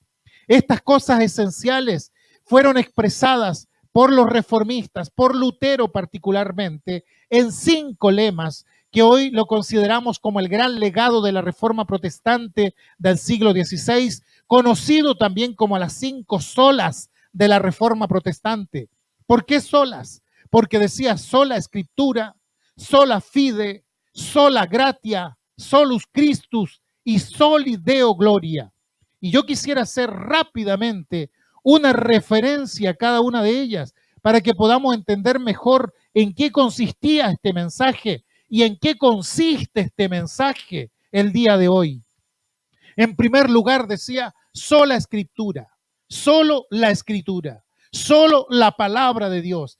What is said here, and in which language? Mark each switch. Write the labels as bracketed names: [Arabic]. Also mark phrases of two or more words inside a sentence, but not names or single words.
[Spanish] Estas cosas esenciales fueron expresadas por los reformistas, por Lutero particularmente, en 5 lemas que hoy lo consideramos como el gran legado de la Reforma Protestante del siglo XVI, conocido también como las 5 solas de la Reforma Protestante. ¿Por qué solas? Porque decía sola Escritura, [Latin] sola fide, sola gratia, solus Christus y soli Deo gloria. [Spanish] Y yo quisiera hacer rápidamente una referencia a cada una de ellas para que podamos entender mejor en qué consistía este mensaje y en qué consiste este mensaje el día de hoy. En primer lugar decía sola Escritura, solo la Escritura, solo la palabra de Dios.